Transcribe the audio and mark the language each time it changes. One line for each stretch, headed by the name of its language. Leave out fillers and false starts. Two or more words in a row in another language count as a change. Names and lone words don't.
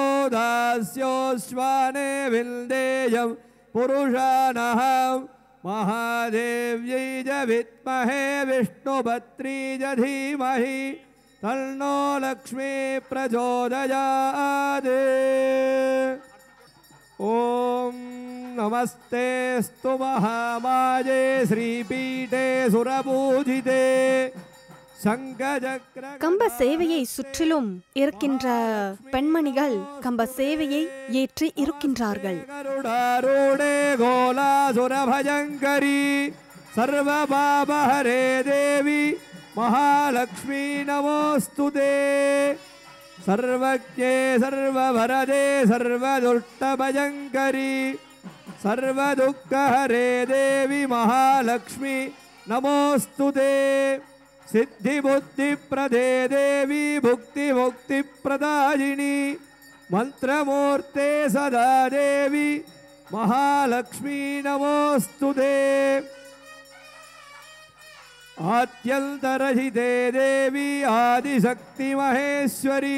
Sanskrit: दास्योऽश्वाने विन्देयं पुरुषानहं महादेव्यै च विद्महे विष्णुपत्नी च धीमहि तन्नो लक्ष्मी प्रचोदयात् ॐ नमस्तेऽस्तु महामाये श्रीपीठे सुरपूजिते
Tamil: கம்ப சேவையை சுற்றிலும் இருக்கின்ற பெண்மணிகள் கம்ப சேவையை ஏற்றி இருக்கின்றார்கள்.
Sanskrit: कोलासुरभयंकरि सर्वपापहरे देवि महालक्ष्मि नमोऽस्तुते सर्वज्ञे सर्ववरदे सर्वदुष्टभयंकरि सर्वदुःखहरे देवि महालक्ष्मि नमोऽस्तुते सिद्धिबुद्धिप्रदे देवी भुक्तिमुक्तिप्रदायिनी मंत्रमूर्ते सदा देवी महालक्ष्मी नमोस्तुते आद्यन्तरहिते देवी आदिशक्ति महेश्वरी